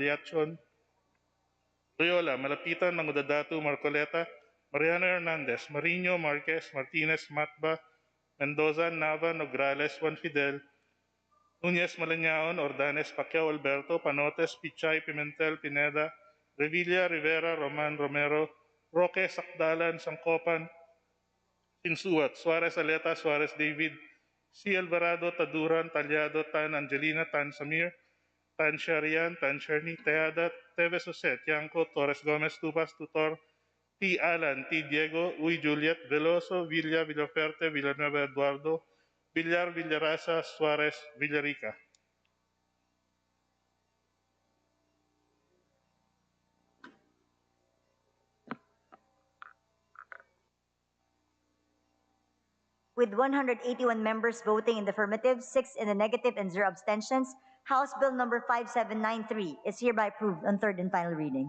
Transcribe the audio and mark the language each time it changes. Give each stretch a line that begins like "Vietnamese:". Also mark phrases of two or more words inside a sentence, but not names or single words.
English: Liachon, Loyola, Malapitan, Mangudadatu, Marcoleta, Mariano Hernandez, Marino, Marquez, Martinez, Matba, Mendoza, Nava, Nograles, Juan Fidel, Nunez, Malañaon, Ordanes, Pacquiao, Alberto, Panotes, Pichay, Pimentel, Pineda, Revilla, Rivera, Roman, Romero, Roque, Sakdalan, Sangkopan, Insuat, Suarez, Aleta, Suarez, David, C. Alvarado, Taduran, Talyado, Tan, Angelina, Tan, Samir, Tan, Sharian, Tan, Cherny, Teada, Teves, Jose, Tiangco, Torres Gomez, Tupas, Tutor, T. Alan, T. Diego, Uy, Juliet, Veloso, Villa, Villaferte, Villanueva, Eduardo, Villar, Villarasa, Suarez, Villarica. With 181 members voting in the affirmative, 6 in the negative, and 0 abstentions, House Bill number 5793 is hereby approved on third and final reading.